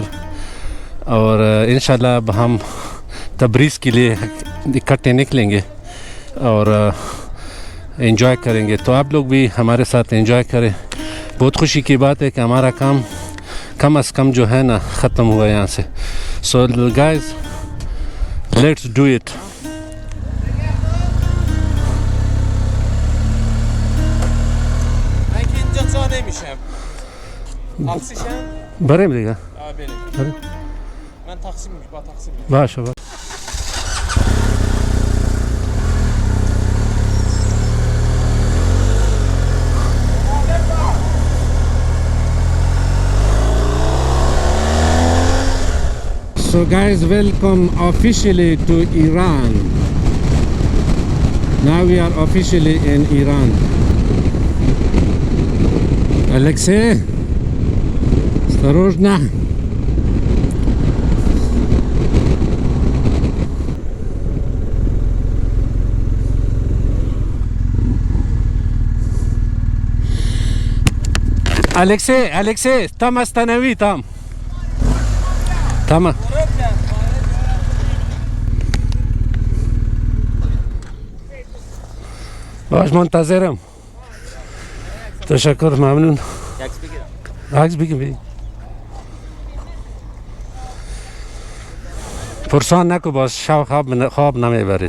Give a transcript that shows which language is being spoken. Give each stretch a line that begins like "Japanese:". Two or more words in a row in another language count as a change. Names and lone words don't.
Hindi: और इंशाल्लाह अब हम तबरीज़ के लिए इकट्ठे निकलेंगे और एंजॉय करेंगे। तो आप लोग भी हमारे साथ एंजॉय करें। बहुत खुशी की बात है कि हमारा काम कम अज़ कम जो है ना ख़त्म हुआ यहाँ से।
English: so guys, let's do it.
Persian: بریم دیگه. بریم. من تقسیم با تقسیم. باشه.
English: So guys, welcome officially to Iran. Now we are officially in Iran.
Russian: Alexei, осторожно. Alexei, там останови, там. Там.
Persian: باش منتظرم. تشکر، ممنون. عکس بگیم. پرسان نکو، باز شب خواب نمیبرید.